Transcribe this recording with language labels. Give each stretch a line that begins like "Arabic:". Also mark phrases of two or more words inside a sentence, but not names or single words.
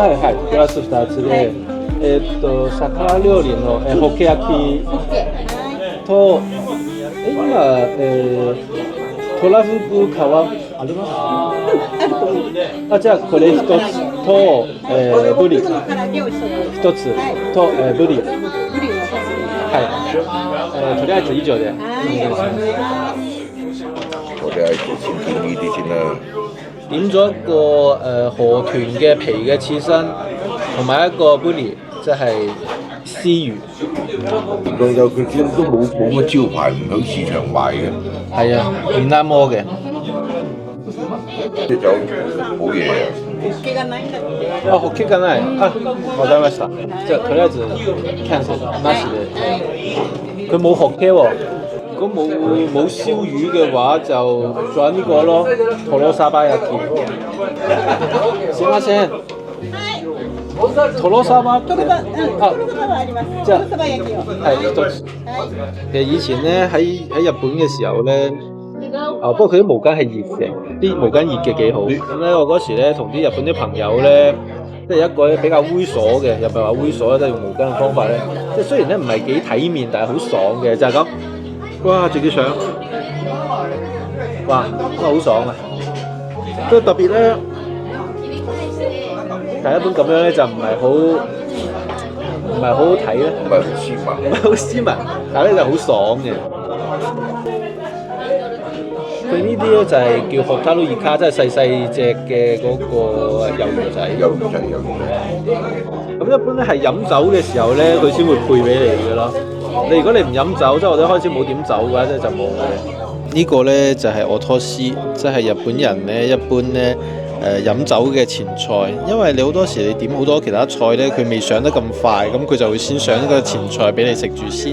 Japanese: はいはい、グラス2つで、魚料理のホッケ焼きと、今、トラフグ皮あります？じゃあこれ一つと、ブリ一つと、ブリ。はい。とりあえず以上で。
Cantonese: 我哋係先見呢啲先啦。點咗一個河豚嘅皮嘅刺身，同埋一個 bully， 即係絲魚。仲有佢都冇乜招牌，唔喺市場賣嘅。係啊，面啱摩嘅。啲酒好嘢啊！
Japanese: あ、ホッケがない。あ、わかりました。じゃあとりあえずキャンセルなしで。
Cantonese: 佢冇ホッケ喎。如果冇燒魚嘅話，就仲有呢個咯，
Japanese: トロサバ焼き。すいません。トロサバ。じゃ啊係一つ。
Cantonese: 其實以前咧喺日本嘅時候咧。不過佢啲毛巾係熱嘅，啲毛巾熱嘅幾好。咁咧，我嗰時咧同啲日本啲朋友咧，即係一個比較猥瑣嘅，又唔係話猥瑣，即係用毛巾嘅方法咧，即係雖然咧唔係幾體面，但係好爽嘅，就係咁。哇！自己上，哇，真係好爽啊！即係特別咧，但係一般咁樣咧就唔係好睇咧，唔係好斯文，唔係好斯文，但係咧就好爽嘅。佢呢啲咧就係叫ホタルイカ，即係細隻嘅嗰個魷魚仔。有魚仔。咁一般咧係飲酒嘅時候咧，佢先會配俾你嘅咯。如果你唔飲酒，即係或者開始冇點酒嘅話，即係就冇嘅。呢個咧就係オトシ，即係日本人咧一般咧飲酒嘅前菜，因為你好多時你點好多其他菜咧，佢未上得咁快，咁佢就會先上一個前菜俾你食住先。